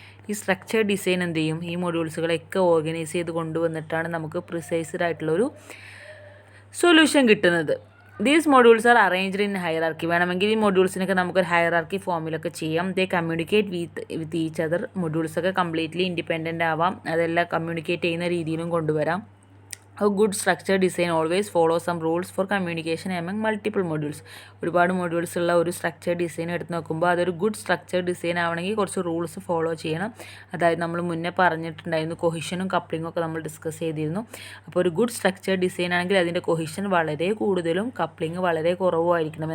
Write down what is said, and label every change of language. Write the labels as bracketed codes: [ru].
[ml] ഈ structure design എന്ത് ചെയ്യും, ഈ മൊഡ്യൂൾസുകളൊക്കെ ഓർഗനൈസ് ചെയ്ത് കൊണ്ടുവന്നിട്ടാണ് നമുക്ക് പ്രിസൈസ്ഡ് ആയിട്ടുള്ളൊരു സൊല്യൂഷൻ കിട്ടുന്നത്. [en] These modules are arranged in hierarchy. [ml] വേണമെങ്കിൽ ഈ മൊഡ്യൂൾസിനൊക്കെ നമുക്കൊരു ഹൈറാർക്കി ഫോമിലൊക്കെ ചെയ്യാം. [en] They communicate with each other. [ml] മൊഡ്യൂൾസൊക്കെ completely independent ആവാം, അതെല്ലാം കമ്മ്യൂണിക്കേറ്റ് ചെയ്യുന്ന രീതിയിലും കൊണ്ടുവരാം. [en] A good structure design always follows some rules for communication among multiple modules. [ml] ഒരുപാട് മൊഡ്യൂൾസ് ഉള്ള ഒരു സ്ട്രക്ചർ ഡിസൈൻ എടുത്ത് നോക്കുമ്പോൾ അതൊരു ഗുഡ് സ്ട്രക്ചർ ഡിസൈൻ ആവണമെങ്കിൽ കുറച്ച് റൂൾസ് ഫോളോ ചെയ്യണം. അതായത് നമ്മൾ മുന്നേ പറഞ്ഞിട്ടുണ്ടായിരുന്നു, കൊഹിഷനും കപ്ലിങ്ങും ഒക്കെ നമ്മൾ ഡിസ്കസ് ചെയ്തിരുന്നു. അപ്പോൾ ഒരു ഗുഡ് സ്ട്രക്ചർ ഡിസൈൻ ആണെങ്കിൽ അതിൻ്റെ കൊഹിഷൻ വളരെ കൂടുതലും കപ്ലിങ് വളരെ കുറവുമായിരിക്കണം.